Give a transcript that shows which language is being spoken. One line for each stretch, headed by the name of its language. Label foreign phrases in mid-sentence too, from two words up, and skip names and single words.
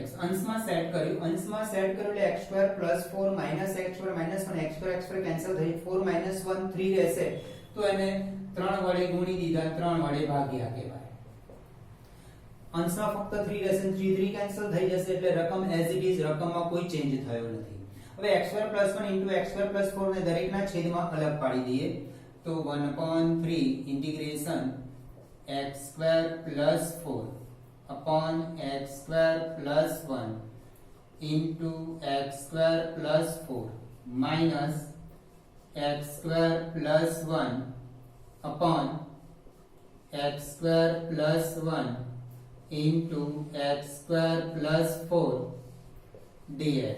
Gujarati: અંશમાં સેટ કર્યું એટલે
English: x square plus 4 minus x square minus 1 x square
Gujarati: કેન્સલ થઈ
English: 4 minus 1
Gujarati: 3 રહેશે તો એને 3 વડે ગુણી દીધા 3 વડે ભાગ્યા કહેવાય અંશમાં ફક્ત 3 રહેશે 3 કેન્સલ થઈ જશે એટલે રકમ
English: as it is
Gujarati: રકમમાં કોઈ ચેન્જ થયો નથી. હવે x2 + 1 * x2 + 4 ને દરેકના છેદમાં અલગ પાડી દઈએ તો 1/3
English: integration x2 + 4 upon x2 + 1 into x2 + 4 minus x2 + 1 upon x2 + 1 into x2 + 4 dx.